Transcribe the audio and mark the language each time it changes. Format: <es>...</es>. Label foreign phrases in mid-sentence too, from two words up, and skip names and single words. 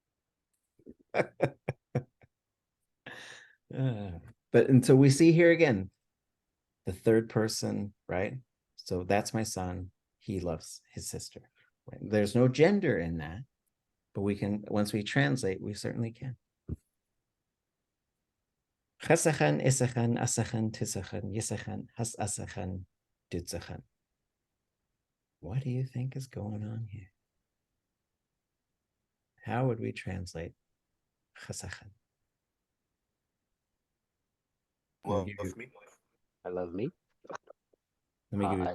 <en>But and so we see here again, the third person, right? So that's my son. He loves his sister. Right? There's no gender in that, but we can, once we translate, we certainly can. Chasachan, isachan, asachan, tisachan, yisachan, has asachan, dutzachan. What do you think is going on here? How would we translate chasachan? Love me. I love me. Let me give you</en>